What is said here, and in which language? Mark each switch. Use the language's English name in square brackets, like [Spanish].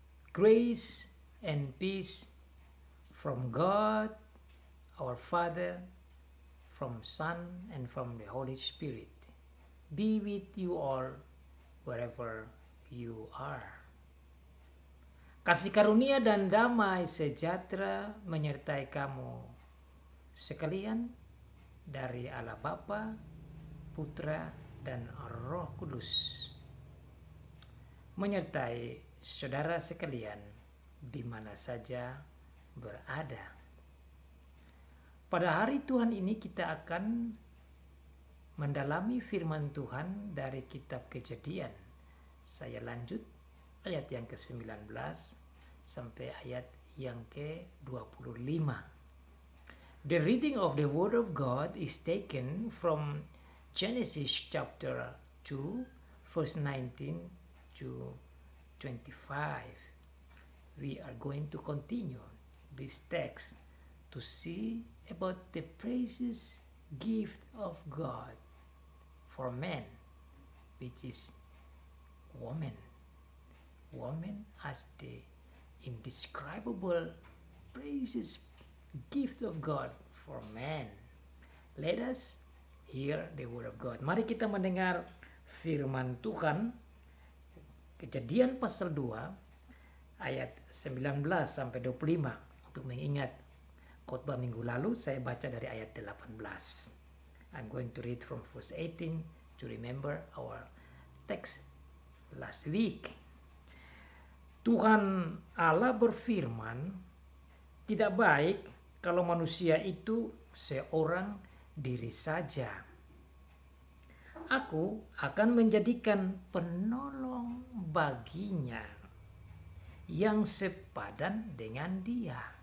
[English] Grace and peace from God, our Father, from Son, and from the Holy Spirit. Be with you all wherever you are. [Indonesian] Kasih karunia dan damai sejahtera menyertai kamu sekalian dari Allah Bapa, Putra, dan Roh Kudus, menyertai saudara sekalian di mana saja berada. Pada hari Tuhan ini kita akan mendalami firman Tuhan dari kitab Kejadian. Saya lanjut ayat yang ke-19 sampai ayat yang ke-25. [English] The reading of the Word of God is taken from Genesis chapter 2, verse 19 to 25. We are going to continue this text to see about the precious gift of God for man, which is woman. Woman as the indescribable precious gift of God for man. Let us hear the word of God. [Indonesian] Mari kita mendengar firman Tuhan. Kejadian pasal 2 ayat 19 sampai 25. Untuk mengingat khotbah minggu lalu saya baca dari ayat 18. [English] I'm going to read from verse 18 to remember our text last week. [Indonesian] Tuhan Allah berfirman, tidak baik kalau manusia itu seorang diri saja. Aku akan menjadikan penolong baginya yang sepadan dengan dia.